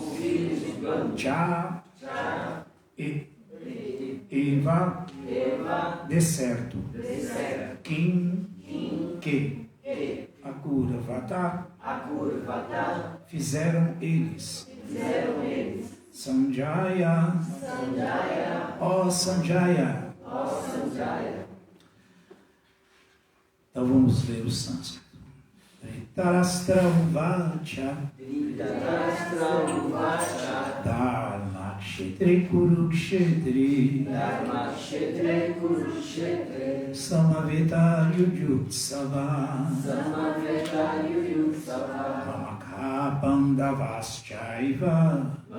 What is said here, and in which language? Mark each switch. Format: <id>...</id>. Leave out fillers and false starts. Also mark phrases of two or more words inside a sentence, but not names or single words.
<sa>Cha, Eva,</sa> <pt>deserto, Kim, que, Akurvata, fizeram eles. Sanjaya, ó Sanjaya. Então vamos ler o sânscrito.</pt> <sa>Dhritarashtra Uvacha. Dharmakshetri Kurukshetri. Samaveta Yuyutsava. Mamaka Pandavaschaiva.</sa>